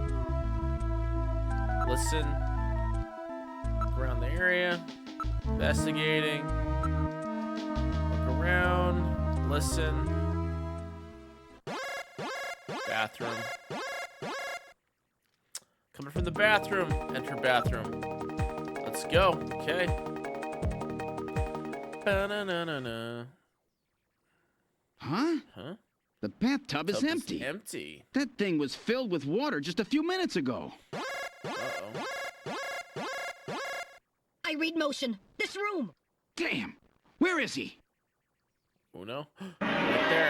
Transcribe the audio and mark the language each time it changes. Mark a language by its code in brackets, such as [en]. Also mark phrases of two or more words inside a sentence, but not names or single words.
[en] Listen. Look around the area. Investigating. Look around. Listen. Bathroom. Coming from the bathroom. Enter bathroom. Let's go. Okay. Ba-na-na-na-na. Huh? Huh? The bathtub is empty. Empty. That thing was filled with water just a few minutes ago. Uh-oh. I read motion. This room. Damn. Where is he? Uno. Right there.